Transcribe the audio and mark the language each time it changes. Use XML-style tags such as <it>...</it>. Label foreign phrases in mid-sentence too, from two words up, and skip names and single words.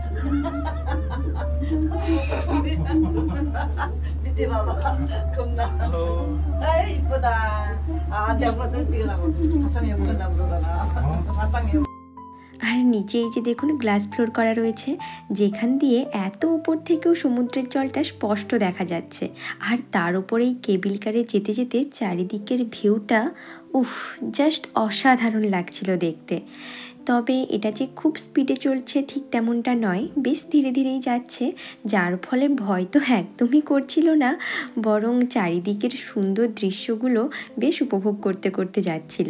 <ko>밑에 봐봐. 겁나. 아이 이쁘다. 아 내가 뭐 찍으라고. 화상 예쁘나 그러잖아. 화상 예쁘.</ko> <bn>আর নিচে এই যে দেখুন গ্লাস ফ্লোর করা রয়েছে, যেখান দিয়ে এত উপর থেকেও সমুদ্রের জলটা স্পষ্ট দেখা যাচ্ছে। আর তার উপরে এই কেবিল কারে যেতে যেতে চারিদিকের ভিউটা জাস্ট অসাধারণ লাগছিল দেখতে। তবে এটা যে খুব স্পিডে চলছে ঠিক তেমনটা নয়, বেশ ধীরে ধীরেই যাচ্ছে, যার ফলে ভয় তো একদমই করছিল না, বরং চারিদিকের সুন্দর দৃশ্যগুলো বেশ উপভোগ করতে করতে যাচ্ছিলাম।</bn>